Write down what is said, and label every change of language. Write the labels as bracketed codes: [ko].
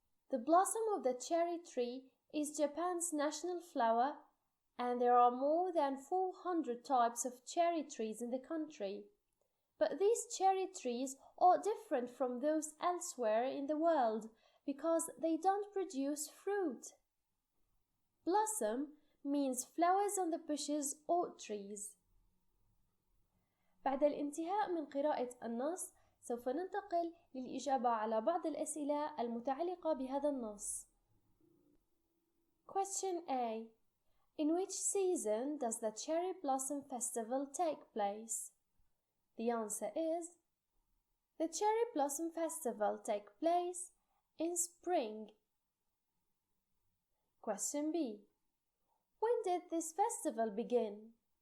[en] The blossom of the cherry tree is Japan's national flower, and there are more than 400 types of cherry trees in the country. But these cherry trees are different from those elsewhere in the world because they don't produce fruit. Blossom means flowers on the bushes or trees. [ar] بعد الانتهاء من قراءة النص، سوف ننتقل للإجابة على بعض الأسئلة المتعلقة بهذا النص. [en] Question A. In which season does the Cherry Blossom Festival take place? The answer is the Cherry Blossom Festival takes place in spring. Question B. When did this festival begin?